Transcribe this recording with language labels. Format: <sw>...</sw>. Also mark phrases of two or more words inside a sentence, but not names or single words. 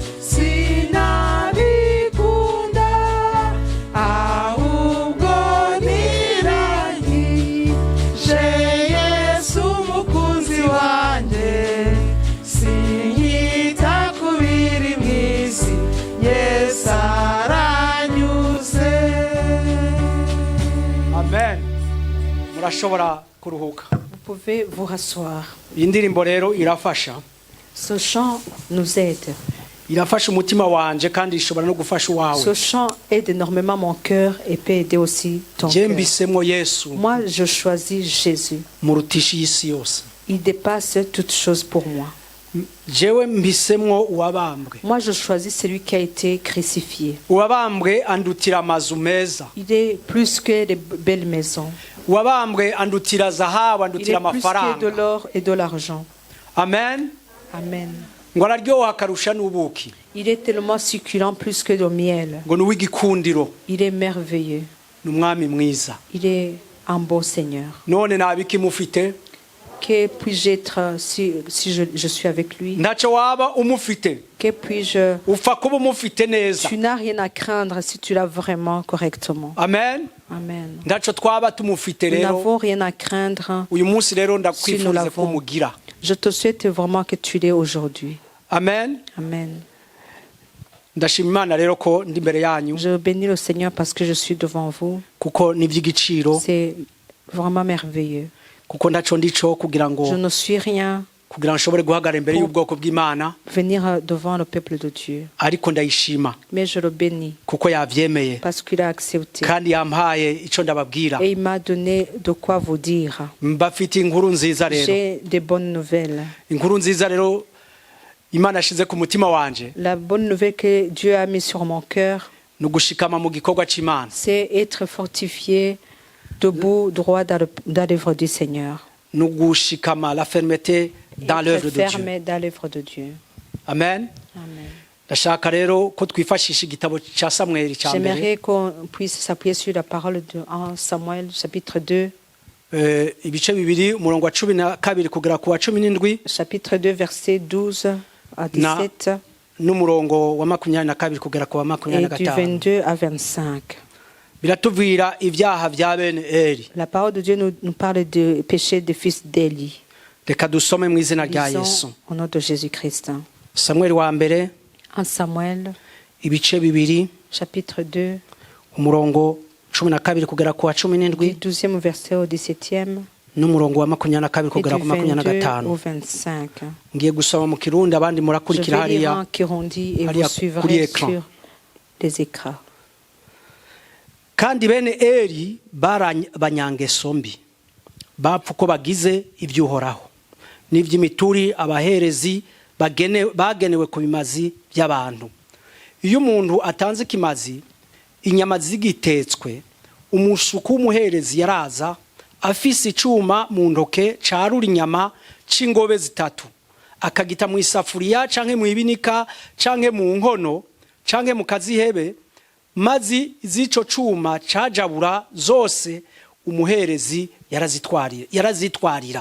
<rn>sinabikunda ahubwo nirahije Yesu umukunzi wanjye sinkita ku biri mu isi Yesu aranyuze. Amen. Murashobora kuruhuka.</rn> <fr>Vous pouvez vous rasseoir.</fr> <rn>Iyi ndirimbo rero irafasha.</rn> <fr>Ce chant nous aide.</fr> <rn>Irafasha umutima wanje kandi ishobora no gufasha uwawe.</rn> <fr>Ce chant aide énormément mon cœur et peut aider aussi ton cœur.</fr> <rn>Jembisemwo Yesu.</rn> <fr>Moi, je choisis Jésus.</fr> <rn>Murutisha isi yose.</rn> <fr>Il dépasse toutes choses pour moi.</fr> <rn>Jewe mbisemwo uwabambwe.</rn> <fr>Moi, je choisis celui qui a été crucifié.</fr> <rn>Uwabambwe andutira amazu meza.</rn> <fr>Il est plus que de belles maisons.</fr> <rn>Uwabambwe andutira zahabu, andutira amafaranga.</rn> <fr>Il est plus que de l'or et de l'argent. Amen. Amen.</fr> <rn>Ngo araryoha karusha n'ubuki.</rn> <fr>Il est tellement succulent plus que le miel.</fr> <rn>Ngo nuw'igikundiro.</rn> <fr>Il est merveilleux.</fr> <rn>N'umwami mwiza.</rn> <fr>Il est un beau Seigneur.</fr> <rn>None nabiki mufite?</rn> <fr>Que puis-je être si je suis avec lui?</fr> <rn>Ntacyo waba umufite.</rn> <fr>Que puis-je?</fr> <rn>Upfa kuba umufite neza.</rn> <fr>Tu n'as rien à craindre si tu l'as vraiment correctement. Amen. Amen.</fr> <rn>Ntacyo twaba tumufite</rn> <fr>Nous</fr> <rn>rero.</rn> <fr>n'avons rien à craindre.</fr> <rn>Uyu munsi rero ndakwifuriza ko mugira.</rn> <fr>Je te souhaite vraiment que tu l'aies aujourd'hui. Amen. Amen.</fr> <rn>Ndashima Imana rero ko ndi imbere yanyu.</rn> <fr>Je bénis le Seigneur parce que je suis devant vous.</fr> <rn>Kuko ni by'igiciro.</rn> <fr>C'est vraiment merveilleux.</fr> <rn>Kuko ndaco ndico kugira ngo</rn> <fr>je ne suis rien</fr> <rn>kugira nshobore guhagarara imbere y'ubwoko bw'Imana.</rn> <fr>Venir devant le peuple de Dieu.</fr> <rn>Ariko ndayishima.</rn> <fr>Mais je le bénis.</fr> <rn>Kuko yavyemeye.</rn> <fr>Parce qu'il a accepté.</fr> <rn>Kandi yampaye ico ndababwira.</rn> <fr>Et il m'a donné de quoi vous dire.</fr> <rn>Mbafite inkuru nziza rero.</rn> <fr>J'ai des bonnes nouvelles.</fr> <rn>Inkuru nziza rero Imana ashize ku mutima wanje.</rn> <fr>La bonne nouvelle que Dieu a mis sur mon cœur.</fr> <rn>Nugushikama mu gikorwa c'Imana.</rn> <fr>C'est être fortifié debout droit dans l'œuvre du Seigneur. Nugushikama, la fermeté dans l'œuvre de Dieu. Fermé dans l'œuvre de Dieu. Amen. Amen.</fr> <rn>Ndashaka rero ko twifashisha igitabo ca Samuel ca mbere.</rn> <fr>J'aimerais qu'on puisse s'appuyer sur la parole de 1 Samuel chapitre 2.</fr> <rn>Ibice bibiri umurongo wa 12 kugera ku wa 17.</rn> <fr>Chapitre 2 verset 12 à 17.</fr> <rn>N'umurongo wa 22 kugera ku wa 25.</rn> <fr>Et du 22 à 25.</fr> <rn>Biratuvira ibyaha bya bene Eli.</rn> <fr>La parole de Dieu nous parle des péchés des fils d'Éli.</fr> <rn>Reka dusome mu izina rya Yesu.</rn> <fr>Au nom de Jésus-Christ.</fr> <rn>Samuel wa mbere.</rn> <fr>1 Samuel.</fr> <rn>Ibice bibiri.</rn> <fr>Chapitre 2.</fr> <rn>Umurongo 12 kugera ku wa 17.</rn> <fr>Du 12e verset au 17e.</fr> <rn>N'umurongo wa 22 kugera ku 25. Ngiye gusoma mu Kirundi abandi murakurikira hariya.</rn> <fr>Kirundi et vous suivrez sur les écrans.</fr> <rn>Kandi bene Eli baranyangeso mbi bapfa uko bagize iby'uhoraho n'iby'imituri abaherezi bagenewe ku bimazi by'abantu. Iyo umuntu atanze ikimazi inyama zigitetswe umusuku w'umuherezi yaraza afise icuma mu ntoke carura inyama c'ingobe zitatu akagita mu isafuriya canke mu ibinika canke mu nkono canke mu kazihebe mazi zico cuma cajabura zose umuherezi yarazitwarira.</rn>